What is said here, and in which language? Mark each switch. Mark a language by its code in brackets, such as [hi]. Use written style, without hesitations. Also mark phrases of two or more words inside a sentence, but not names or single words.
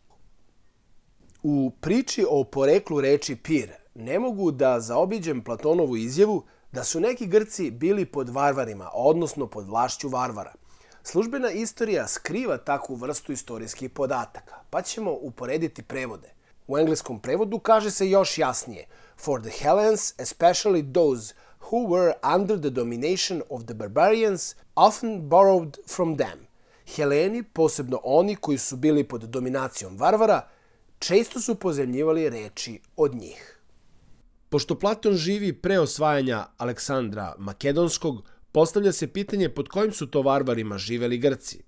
[sr] U priči o poreklu reči pir ne mogu da zaobiđem Platonovu izjavu da su neki Grci bili pod varvarima, odnosno pod vlašću varvara. Službena istorija skriva takvu vrstu istorijskih podataka, pa ćemo uporediti prevode. U engleskom prevodu kaže se još jasnije: [en] For the Hellenes, especially those who were under the domination of the barbarians, often borrowed from them. [sr] Heleni, posebno oni koji su bili pod dominacijom varvara, često su pozemljivali reči od njih. Pošto Platon živi pre osvajanja Aleksandra Makedonskog, postavlja se pitanje pod kojim su to varvarima živeli Grci.